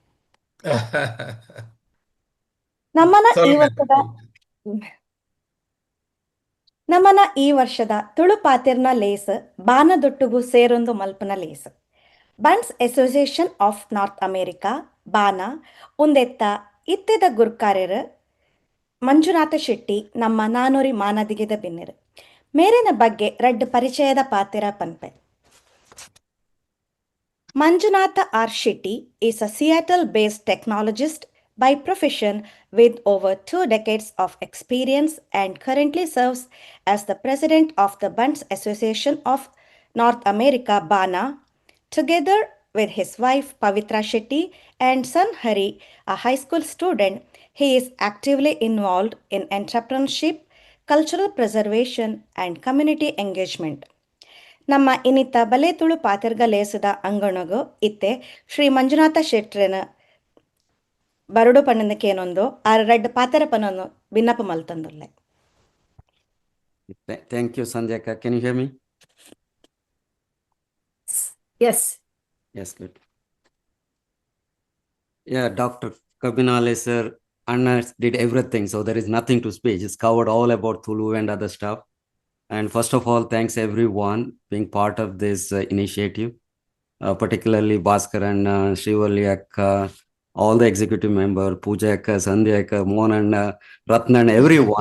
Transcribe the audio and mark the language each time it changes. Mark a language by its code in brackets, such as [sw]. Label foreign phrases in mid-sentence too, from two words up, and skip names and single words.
[tcy] ನಮ್ಮನ ಈ ವರ್ಷದ ತುಳು ಪಾತೆರ್ನ ಲೇಸ್ ಬಾನದೊಟ್ಟುಗು ಸೇರೊಂದು ಮಲ್ಪನ ಲೇಸ್ ಬನ್ಸ್ ಅಸೋಸಿಯೇಷನ್ ಆಫ್ ನಾರ್ತ್ ಅಮೇರಿಕಾ ಬಾನ ಉಂದೆತ್ತ ಇತ್ತೆದ ಗುರ್ಕಾರ್ಯರು ಮಂಜುನಾಥ ಶೆಟ್ಟಿ ನಮ್ಮ ನಾನೂರಿ ಮಾನದಿಗೆದ ಬಿನ್ನೆರು ಮೇರಿನ ಬಗ್ಗೆ ರಡ್ಡು ಪರಿಚಯದ ಪಾತೆರ ಪನ್ಪೆ. [en] Manjunatha R. Shetty is a Seattle-based technologist by profession with over 2 decades of experience and currently serves as the president of the Bunds Association of North America, BANA. Together with his wife Pavitra Shetty and son Hari, a high school student, he is actively involved in entrepreneurship, cultural preservation, and community engagement. [tcy] ನಮ್ಮ ಇನ್ನಿತ್ತ ಬಲೆ ತುಳು ಪಾತೆರ್ಗ ಲೇಸದ ಅಂಗಣಗು ಇತ್ತೆ ಶ್ರೀ ಮಂಜುನಾಥ ಶೆಟ್ರನ ಬರಡು ಪಣ್ಣದಕ್ಕೇನೊಂದು ಆ ರೆಡ್ ಪಾತೆರ ಪನ್ನೊಂದು ಭಿನ್ನಪ ಮಲ್ತಂದುಲ್ಲೆ. [en] Thank you, Sanjaka. Can you hear me? Yes. Yes, good. Yeah, Dr. Kabinale sir, Anna did everything, so there is nothing to speak. It's covered all about Tulu and other stuff. And first of all, thanks everyone being part of this initiative, particularly Bhaskar and Srivali Akka, all the executive members, Pooja Akka, Sandhya Akka, Mohan and Ratna and everyone.